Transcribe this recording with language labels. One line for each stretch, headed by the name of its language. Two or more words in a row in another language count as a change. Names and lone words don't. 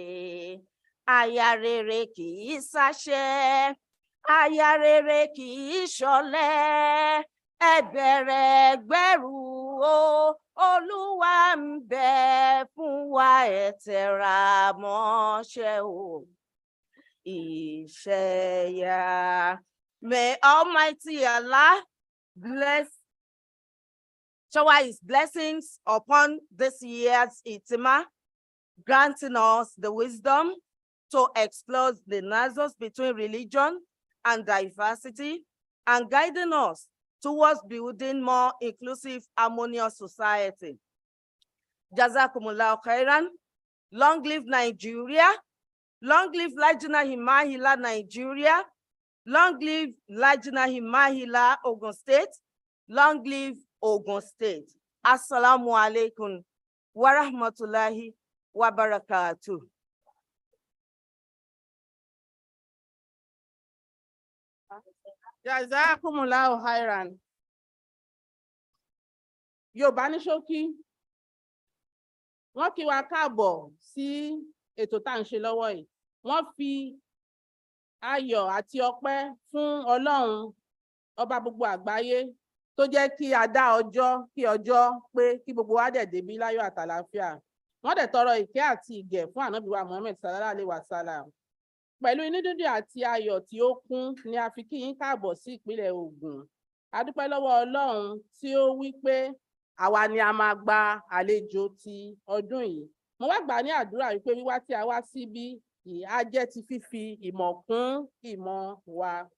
Yoruba: Aya rere kì í sáṣẹ́, aya rere kì í ṣọ̀lẹ. Ẹ bẹ̀rẹ̀ gbẹ́rù o, Olúwa ń bẹ fún wa, ẹ tẹra mọ́ṣẹ́ o. Iṣẹ́ yá.
English: May Almighty Allah shower his blessings upon this year's Ijtema, granting us the wisdom to explore the nexus between religion and diversity, and guiding us towards building more inclusive, harmonious society.
Arabic: جزاكم الله خيرا.
English: Long live Nigeria. Long live Lajna Imaillah, Nigeria. Long live Lajna Imaillah, Ogun State. Long live Ogun State.
Arabic: السلام عليكم ورحمة الله وبركاته. جزاكم الله خيرا.
Yoruba: Yorùbá ní ṣókí. Wọ́n kí wa káàbọ̀ sí ètò tá à ń ṣe lọ́wọ́ yìí. Wọ́n fi ayọ̀ àti ọpẹ́ fún Ọlọ́run ọba gbogbo àgbáyé tó jẹ́ kí a dá ọjọ́ kí ọjọ́ pé kí gbogbo wa dẹ̀ débí láyọ̀ àtàlàáfíà. Wọ́n dẹ̀ tọrọ ìkẹ́ àti ìgẹ̀ fún ànábì wa Muhammad
Arabic: صلى الله عليه وسلم.
Yoruba: Pẹ̀lú inú dídùn àti ayọ̀ tí ó kún ni a fi kí yín káàbọ̀ sí ìpínlẹ̀ Ògùn. A dúpẹ́ lọ́wọ́ Ọlọ́run tí ó wí pé àwa ni a máa gba àlejò ti ọdún yìí. Mo wá gbà ní àdúrà wípé wíwá tí a wá síbí yìí á jẹ́ ti fífi ìmọ̀ kún ìmọ̀ wa.